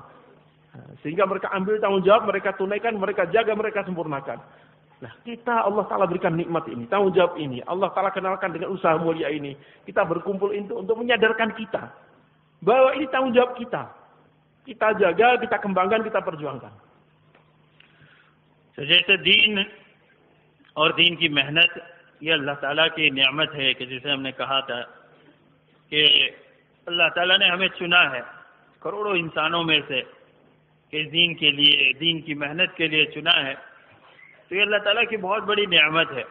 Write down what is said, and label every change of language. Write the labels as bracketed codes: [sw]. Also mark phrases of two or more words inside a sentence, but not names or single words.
[id] Sehingga mereka ambil tanggung jawab, mereka tunaikan, mereka jaga, mereka sempurnakan. Nah, kita [ar] الله تعالى [id] berikan nikmat ini, tanggung jawab ini. [ar] الله تعالى [id] kenalkan dengan usaha mulia ini. Kita berkumpul untuk menyadarkan kita bahwa ini tanggung jawab kita. Kita jaga, kita kembangkan, kita perjuangkan. [ur] تو جیسے دین اور دین کی محنت یہ اللہ تعالیٰ کی نعمت ہے کہ جیسے ہم نے کہا تھا کہ اللہ تعالیٰ نے ہمیں چنا ہے کروڑوں انسانوں میں سے کہ دین کے لیے، دین کی محنت کے لیے چنا ہے، تو یہ اللہ تعالیٰ کی بہت بڑی نعمت ہے.